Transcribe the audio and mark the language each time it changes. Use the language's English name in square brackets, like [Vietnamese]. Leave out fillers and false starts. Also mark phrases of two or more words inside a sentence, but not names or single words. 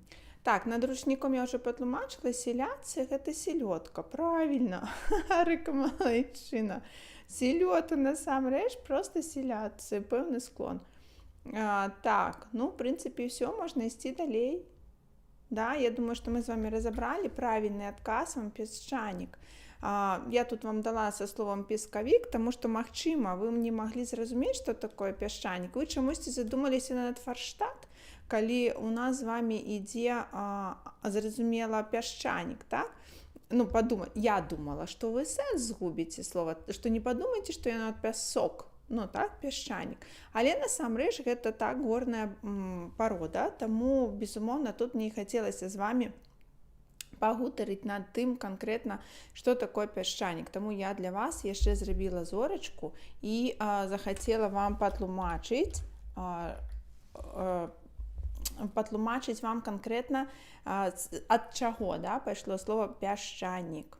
[Belarusian] Так, над ручніком я ўжо патлумачыла, селяцы гэта селёдка, правільна, Арыка малайчына. Селёдка насамрэч проста селяцы, пэўны склон. Так, ну, в прынцыпе, ўсё, можна ісці далей. Да, [Russian] я думаю, что мы с вами разобрали правильный отказ, вам песчаник. Я тут вам дала со словом песковик, потому что, магчыма, вы не могли зразумець, что такое пясчанік. [Belarusian] Вы чамусьці задумаліся над фарштат, калі у нас з вами ідзе, зразумела, пясчанік, так? Ну, [Russian] я думала, что вы [Belarusian] сэнс згубіце [Russian] слова, что не подумайте, что [Belarusian] яно пясок. Ну так, пясчанік. Але насамрэч гэта так горная парода, таму, безумоўна, тут мне хацелася з вами пагутарыць над тым канкрэтна, што такое пясчанік. Таму я для вас яшчэ зрабіла зорачку і захацела вам патлумачыць вам канкрэтна, ад чаго, да, пайшло слова пясчанік.